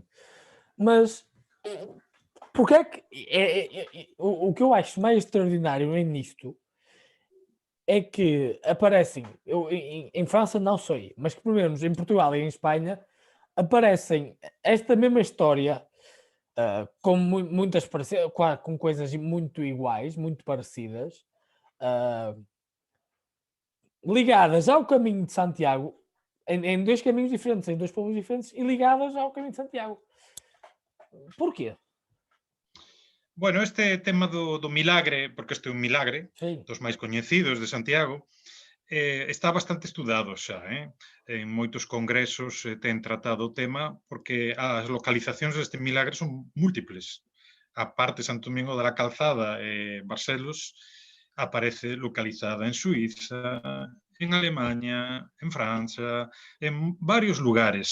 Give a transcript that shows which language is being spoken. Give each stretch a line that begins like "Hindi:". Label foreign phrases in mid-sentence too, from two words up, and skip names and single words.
Portuguese: Mas porque é que o que eu acho mais extraordinário nisto é que aparecem, em França não sei, mas que pelo menos em Portugal e em Espanha aparecem esta mesma história com muitas com coisas muito iguais, muito parecidas, uh, ligadas ao caminho de Santiago, em dois caminhos diferentes, em dois povos diferentes e ligadas ao caminho de Santiago. Porquê?
Galician: Bueno, este tema do milagre, porque este é un milagre,
Portuguese: Sim.
Galician: dos máis coñecidos de Santiago, está bastante estudado xa, en moitos congresos ten tratado o tema porque as localizacións deste milagre son múltiples. A parte Santo Domingo da Calzada e Barcelos aparece localizada en Suiza, en Alemanha, en Francia, en varios lugares.